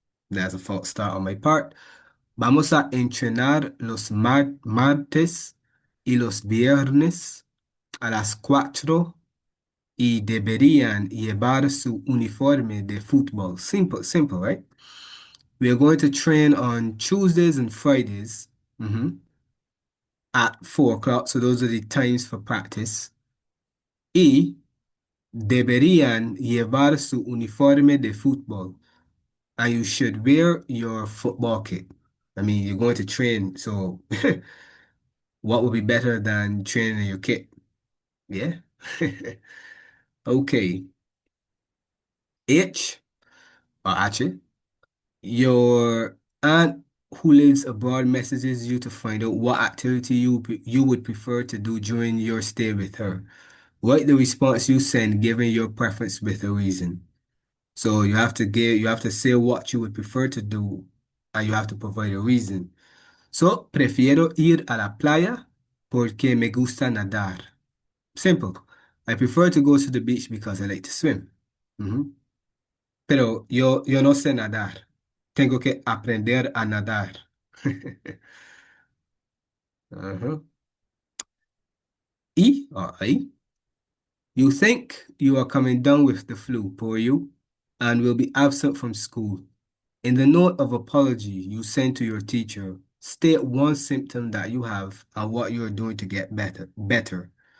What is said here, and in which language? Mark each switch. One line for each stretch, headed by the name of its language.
English: That's a false start on my part.
Spanish: Vamos a entrenar los martes y los viernes a las 4 y deberían llevar su uniforme de fútbol.
English: Simple, simple, right? We are going to train on Tuesdays and Fridays at 4 o'clock. So those are the times for practice.
Spanish: Y deberían llevar su uniforme de fútbol.
English: And you should wear your football kit. I mean, you're going to train, so what would be better than training in your kit? Yeah. Okay. H or H. Your aunt who lives abroad messages you to find out what activity you would prefer to do during your stay with her. Write the response you send, giving your preference with a reason. So you have to say what you would prefer to do, and you have to provide a reason.
Spanish: So, prefiero ir a la playa porque me gusta nadar.
English: Simple. I prefer to go to the beach because I like to swim.
Spanish: Ujú. Pero yo no sé nadar. Tengo que aprender a nadar. Ajá.
English: Y, or I, you think you are coming down with the flu, poor you, and will be absent from school. In the note of apology you send to your teacher, state one symptom that you have and what you are doing to get better.